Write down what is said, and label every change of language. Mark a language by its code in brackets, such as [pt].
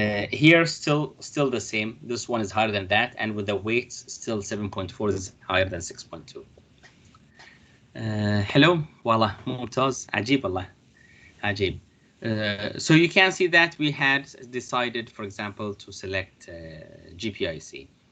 [en] Here still the same. This one is higher than that, and with the weights still 7.4 is higher than 6.2. [ar] Hello, والله ممتاز عجيب والله عجيب. [en] So you can see that we had decided, for example, to select GPIC.